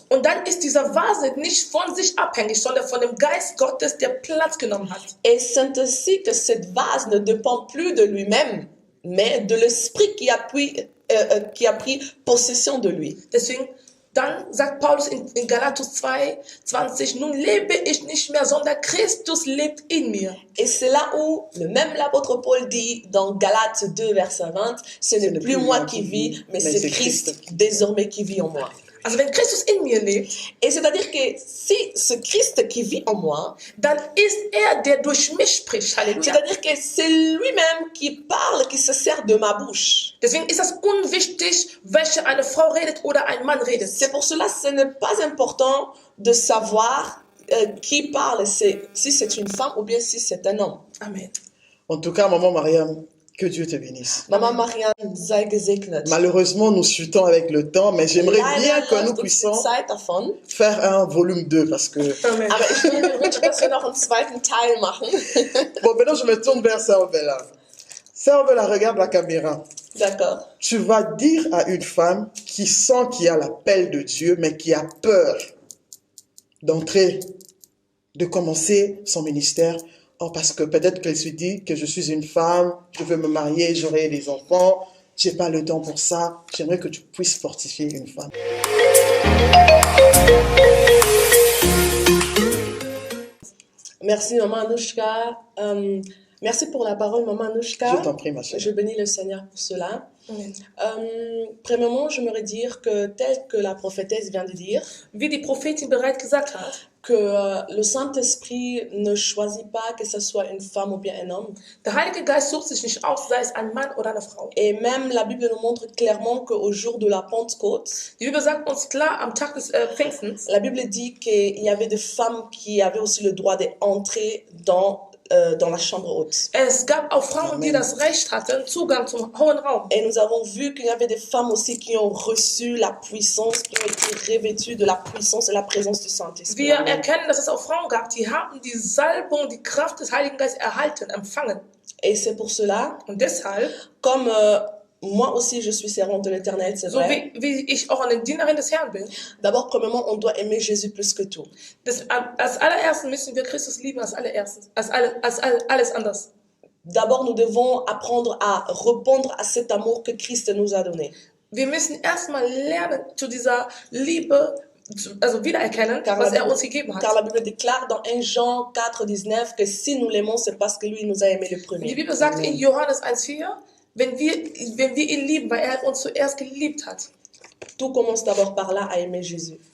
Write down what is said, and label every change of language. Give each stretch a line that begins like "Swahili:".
German: Und dann ist diese Vase nicht von sich abhängig, sondern von dem Geist Gottes, der Platz genommen hat.
French: Et c'est ainsi que cette vase ne dépend plus de lui-même, mais de l'esprit qui a pris possession de lui.
German: Deswegen, dann sagt Paulus in Galatus 2,20, nun lebe ich nicht mehr, sondern Christus lebt in mir.
French: Et c'est là où l'apôtre Paul dit dans Galates 2, verset 20, ce n'est plus moi qui vis, mais c'est Christ désormais qui vit en moi.
German: Also wenn Christus in mir lebt,
French: et c'est-à-dire que si ce Christ qui vit en moi,
German: dann ist der durch mich spricht. Halleluja.
French: C'est-à-dire que c'est lui-même qui parle, qui se sert de ma bouche.
German: Deswegen ist es unwichtig, welche eine Frau redet oder ein Mann redet.
French: C'est pour cela ce n'est pas important de savoir qui parle, si c'est une femme ou bien si c'est un homme. Amen. En tout cas, Maman Mariam, que Dieu te bénisse.
German: Maman Marianne, sei gesegnet.
French: Malheureusement, nous chutons avec le temps, mais j'aimerais bien que nous puissions faire un volume 2 parce que... Amen.
German: Aber ich würde mir wünschen, dass wir noch einen zweiten Teil machen.
French: Bon, maintenant, je me tourne vers Servela. Servela, regarde la caméra. D'accord. Tu vas dire à une femme qui sent qu'il y a l'appel de Dieu, mais qui a peur d'entrer, de commencer son ministère. Oh, parce que peut-être qu'elle se dit que je suis une femme, je veux me marier, j'aurai des enfants, j'ai pas le temps pour ça. J'aimerais que tu puisses fortifier une femme. Merci, Maman Anushka. Merci pour la parole, Maman Anouchka. Je t'en prie, ma chérie. Je bénis le Seigneur pour cela. Amen. Premièrement, j'aimerais dire que, tel que la prophétesse vient de dire,
German: Wie die Prophetin bereits gesagt hat,
French: que le Saint-Esprit ne choisit pas que ce soit une femme ou bien un homme.
German: der Heilige Geist sucht sich nicht aus, sei es ein Mann oder eine Frau.
French: Et même la Bible nous montre clairement qu'au jour de la Pentecôte,
German: Die Bibel sagt uns klar, am Tag des Pfingstens,
French: la Bible dit qu'il y avait des femmes qui avaient aussi le droit d'entrer dans la chambre haute.
German: es gab auch Frauen, die Amen. das Recht hatten, Zugang zum Hohen Raum.
French: Et nous avons vu qu'il y avait des femmes aussi qui ont reçu la puissance, qui ont été revêtues de la puissance et la présence du Saint-Esprit.
German: Wir erkennen, dass es auch Frauen gab, die haben die Salbung, die Kraft des Heiligen Geistes erhalten, empfangen.
French: Et c'est pour cela,
German: Und deshalb,
French: comme moi aussi je suis servante de l'Éternel, c'est
German: so
French: vrai,
German: wie ich auch eine Dienerin des Herrn bin,
French: d'abord, premièrement, on doit aimer Jésus plus que tout.
German: als allererstes müssen wir Christus lieben, als allererstes, alles anders.
French: D'abord, nous devons apprendre à répondre à cet amour que Christ nous a donné.
German: Wir müssen erstmal lernen, zu dieser Liebe, also wiedererkennen, was er uns gegeben
French: Car
German: hat.
French: la Bible déclare dans 1 Jean 4, 19 que si nous l'aimons, c'est parce que lui nous a aimé le
German: Die
French: premier.
German: Bibel sagt in Johannes 1,4, wenn wir ihn lieben, weil er uns zuerst geliebt hat.
French: Tout commence d'abord par là, à aimer Jésus.